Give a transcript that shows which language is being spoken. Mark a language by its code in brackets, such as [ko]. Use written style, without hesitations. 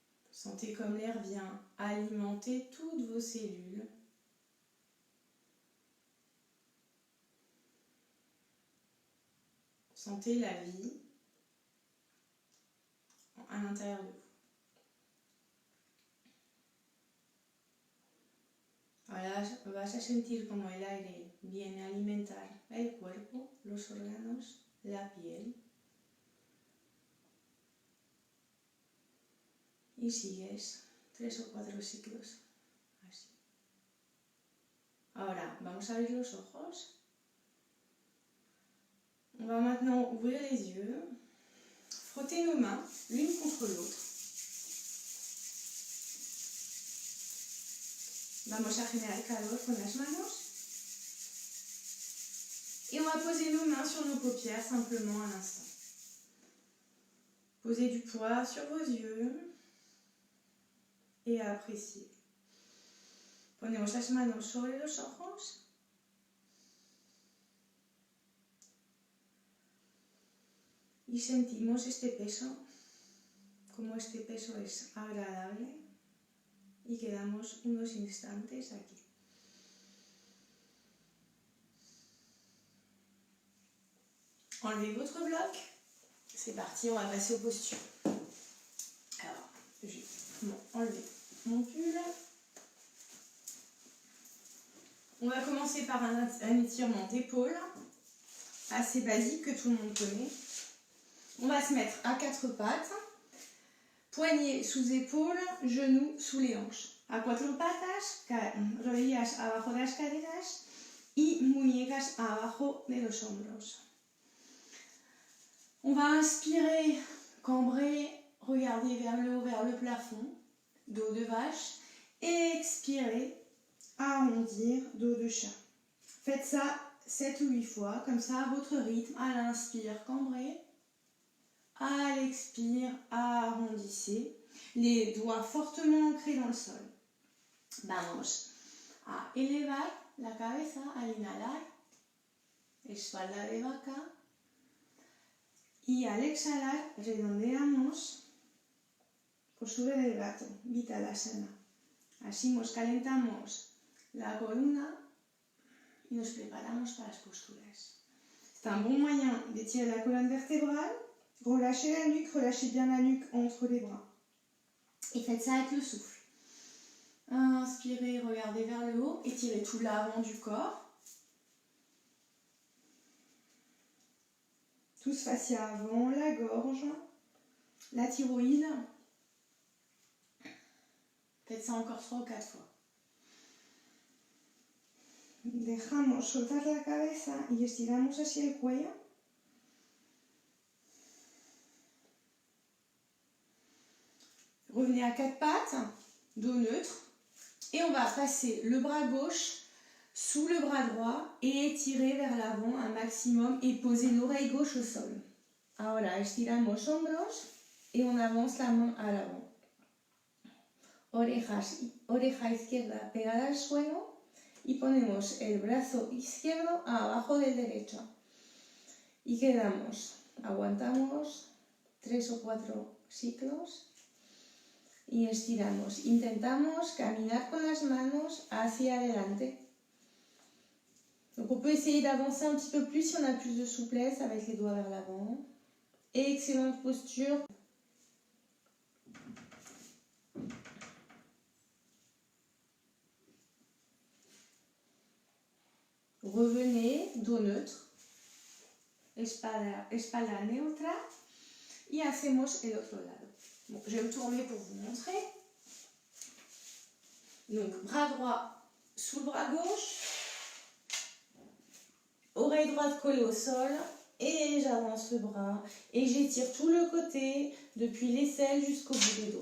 [fr] Sentez comme l'air vient alimenter toutes vos cellules. Sentez la vie à l'intérieur de vous. [es] Ahora vas a sentir como el aire viene a alimentar el cuerpo, los órganos, la piel. Y sigues 3 o 4 ciclos así. Ahora vamos a abrir los ojos. [fr] On va maintenant ouvrir les yeux, frotter nos mains l'une contre l'autre. [es] Vamos a generar calor con las manos. [fr] Et on va poser nos mains sur nos paupières simplement un instant. Posez du poids sur vos yeux et appréciez. [es] Ponemos las manos sobre los ojos. Y sentimos este peso, como este peso es agradable, y quedamos unos instantes aquí. [fr] Enlevez votre bloc. C'est parti, on va passer aux postures. Alors, je vais enlever mon pull. On va commencer par un étirement d'épaule, assez basique que tout le monde connaît. On va se mettre à 4 pattes, poignets sous épaules, genoux sous les hanches. [es] A 4 patas, rodillas abajo de las caderas y muñecas abajo de los hombros. [fr] On va inspirer, cambrer, regarder vers le haut, vers le plafond, dos de vache, et expirer, arrondir, dos de chat. Faites ça 7 ou 8 fois, comme ça à votre rythme, à l'inspire, cambrez. À l'expire, arrondissez, les doigts fortement ancrés dans le sol. [es] Vamos a elevar la cabeza al inhalar, espalda de vaca, Y al exhalar, redondeamos postura del gato, Vipalasana. Así nos calentamos la columna y nos preparamos para las posturas. [fr] C'est un bon moyen d'étirer la colonne vertébrale, relâchez la nuque, relâchez bien la nuque entre les bras. Et faites ça avec le souffle. Inspirez, regardez vers le haut, étirez tout l'avant du corps. Tous fascia avant, la gorge, la thyroïde. Faites ça encore 3 ou 4 fois. [es] Dejamos soltar la cabeza y estiramos así el cuello. [fr] Revenez à 4 pattes, dos neutre. Et on va passer le bras gauche sous le bras droit et étirer vers l'avant un maximum et poser l'oreille gauche au sol. [es] Ahora estiramos hombros [fr] et on avance la main à l'avant. [es] Oreja izquierda pegada al suelo y ponemos el brazo izquierdo abajo del derecho. Y quedamos, aguantamos 3 o 4 ciclos y estiramos. Intentamos caminar con las manos hacia adelante. [fr] Donc on peut essayer d'avancer un petit peu plus si on a plus de souplesse avec les doigts vers l'avant. Excellente posture. Revenez, dos neutre, [es] espalda neutra y hacemos el otro lado. [fr] Bon, je vais me tourner pour vous montrer. Donc, bras droit sous le bras gauche, oreille droite collée au sol, et j'avance le bras, et j'étire tout le côté, depuis l'aisselle jusqu'au bout des doigts.